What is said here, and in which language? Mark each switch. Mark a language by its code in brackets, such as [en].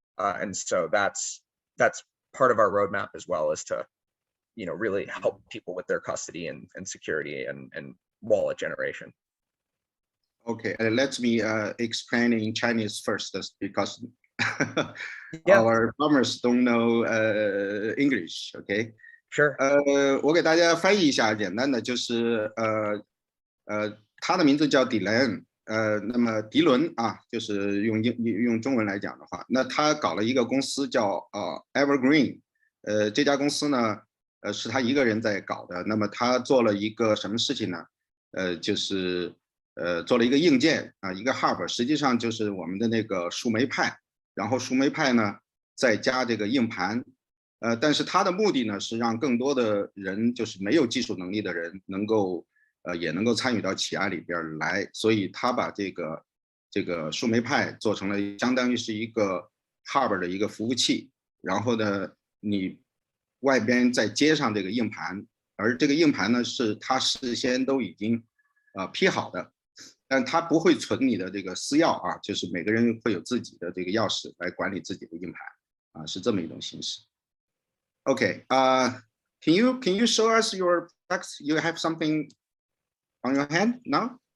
[en] And so that's part of our roadmap as well, is to really help people with their custody and security and wallet generation. Okay, let me explain in Chinese first, because Yeah. our farmers don't know English. Okay. Sure. [zh] 我给大家翻译一下，简单的就是他的名字叫Dylan，那么迪伦啊，就是用中文来讲的话，那他搞了一个公司叫Evergreen，这家公司呢，是他一个人在搞的。那么他做了一个什么事情呢？就是做了一个硬件啊，一个 hub， 实际上就是我们的那个树莓派，然后树莓派呢再加这个硬盘，但是它的目的呢是让更多的人，就是没有技术能力的人，也能够参与到起亚里边来，所以他把这个树莓派做成了相当于是一个 hub 的一个服务器，然后呢，你外边再接上这个硬盘，而这个硬盘呢是他事先都已经批好的，但它不会存你的这个私钥啊，就是每个人会有自己的这个钥匙来管理自己的硬盘啊，是这么一种形式。 [en] Okay, can you show us your text? You have something on your hand now?